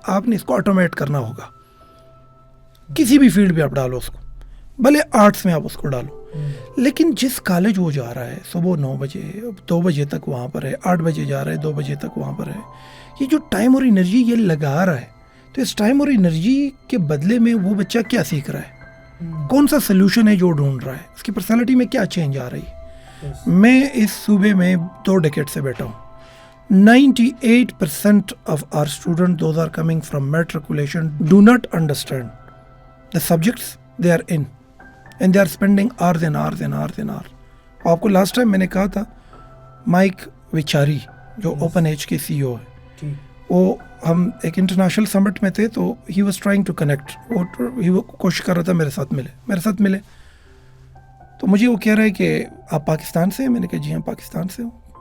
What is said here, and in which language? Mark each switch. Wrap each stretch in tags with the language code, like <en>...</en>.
<ur>آپ نے اس کو آٹومیٹ کرنا ہوگا. کسی بھی فیلڈ پہ آپ ڈالو اس کو, بھلے آرٹس میں آپ اس کو ڈالو, لیکن جس کالج وہ جا رہا ہے صبح 9 بجے 2 بجے تک وہاں پر ہے, 8 بجے جا رہا ہے 2 بجے تک وہاں پر ہے, یہ جو ٹائم اور انرجی یہ لگا رہا ہے, تو اس ٹائم اور انرجی کے بدلے میں وہ بچہ کیا سیکھ رہا ہے, کون سا سلوشن ہے جو ڈھونڈ رہا ہے, اس کی پرسنالٹی میں کیا چینج آ رہی ہے. میں اس صوبے میں 2 ڈیکیڈ سے بیٹھا ہوں.</ur> <en>98% of our students, those are coming from matriculation, do not understand the subjects they are in, and they are spending hours and hours and hours and hours.</en> <ur>آپ کو لاسٹ ٹائم میں نے کہا تھا, مائک وچاری جو اوپن ایج کے CEO ہے, وہ ہم ایک انٹرنیشنل سمٹ میں تھے تو</ur> <en>he was trying to connect,</en> <ur>وہ کوشش کر رہا تھا میرے ساتھ ملے. تو مجھے وہ کہہ رہا ہے کہ آپ پاکستان سے ہیں؟ میں نے کہا جی ہاں پاکستان سے ہوں.</ur>